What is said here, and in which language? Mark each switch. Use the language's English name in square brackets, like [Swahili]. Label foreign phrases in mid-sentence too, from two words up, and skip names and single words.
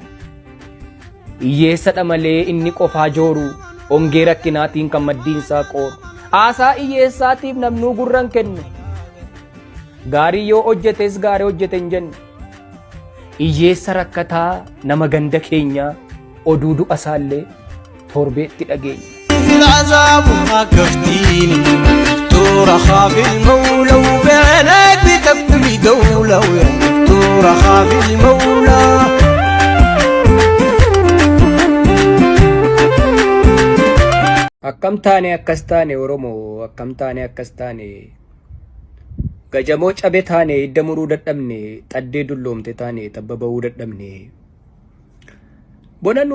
[Oromo] Hiyyeessadha malee inni qofaa jooru hongee rakkinaatiin kan maddiin isaa qooru. Haasaa hiyyeessaatiif namnuu gurran kenne. Gaarii yoo hojjetes gaarii hojjete hin jenne. Hiyyeessa rakkataa nama ganda keenyaa oduu du'a isaallee torbeetti dhageenya. [Arabic] العذاب كفتين دكتور خاف المولى وبعناك بتبني دولة ويا دكتور خاف المولى [Oromo] Akkam taane akkas taane Oromoo akkam taane akkas taane gajamoo cabe taane hidda muruu dadhabne xaddee dulloomte taane tabba ba'uu dadhabne bona